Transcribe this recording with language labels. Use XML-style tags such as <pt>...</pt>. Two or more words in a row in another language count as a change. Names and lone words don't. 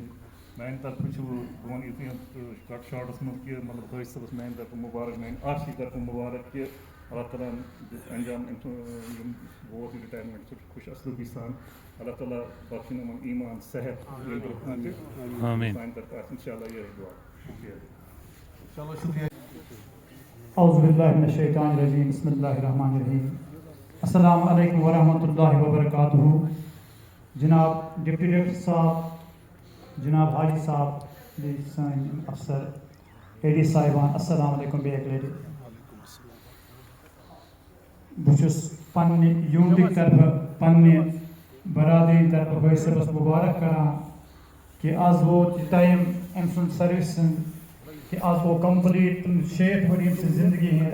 <ks>میٛانہِ طرفہٕ چھُ بہٕ وَنہٕ یُتُے شاٹَس منٛز کہِ مطلب حٲج صٲبَس میٛانہِ طرفہٕ مُبارک میٛانہِ آرسی طرفہٕ مُبارک کہِ اللہ تعالیٰ ہن دیُت انجام یِم ووت رِٹایَرمٮ۪نٛٹ سُہ خۄش اصلوٗبی سان. اللہ تعالیٰ بخشِن یِمَن ایٖمان صحت سانہِ طرفہٕ آسہِ</ks> <ar>اِنشاء اللہ</ar> <ks>یِہوٚے دُعا.</ks> <ur>چلو شکریہ.</ur> <ar>اعوذ باللہ من الشیطان الرجیم بسم اللہ الرحمن الرحیم. السلام علیکم ورحمۃ اللہ وبرکاتہ.</ar> <ur>جناب ڈپٹی ڈائریکٹر صاحب، جناب حاجی صاحب،</ur> <ks>بیٚیہِ سٲنۍ افسر اے ڈی صاحبان،</ks> <ar>السلام علیکم</ar> <ks>بیٚیہِ اَکہِ لَٹہِ. بہٕ چھُس پنٛنہِ یوٗنٹٕکۍ طرفہٕ پنٛنہِ برادری طرفہٕ حٲج صٲبَس مُبارک کران کہ آز ووت یہِ ٹایم أمۍ سُنٛد سٔروِس ہُنٛد کہ آز گوٚو کمپلیٖٹ 60 ؤری أمۍ سٕنٛزِ زندگی ہِنٛدۍ.</ks>